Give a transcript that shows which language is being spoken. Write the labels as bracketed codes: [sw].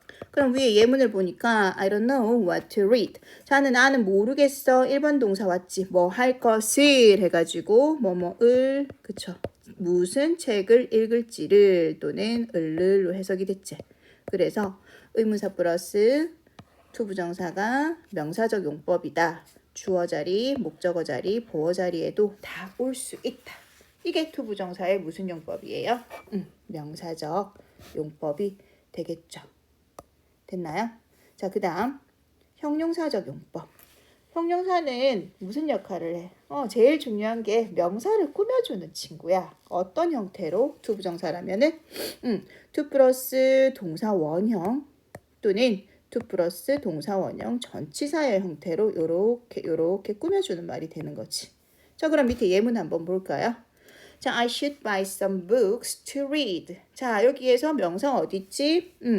[ko] 그럼 위에 예문을 보니까 [en] I don't know what to read. [ko] 자는 나는 모르겠어. 1번 동사 왔지. 뭐 할 것을 해가지고 뭐뭐을 그쵸. 무슨 책을 읽을지를 또는 을로 해석이 됐지. 그래서 의문사 플러스 to 부정사가 명사적 용법이다. 주어 자리, 목적어 자리, 보어 자리에도 다 올 수 있다. 이게 to 부정사의 무슨 용법이에요? 명사적 용법이 되겠죠. 됐나요? 자, 그 다음 형용사적 용법. 형용사는 무슨 역할을 해? 제일 중요한 게 명사를 꾸며주는 친구야. 어떤 형태로? to 부정사라면은 to 플러스 동사 원형 또는 to 플러스 동사 원형 전치사의 형태로 요렇게 꾸며주는 말이 되는 거지. 자, 그럼 밑에 예문 한번 볼까요? 자, [en] I should buy some books to read. [ko] 자, 여기에서 명사 어디 있지?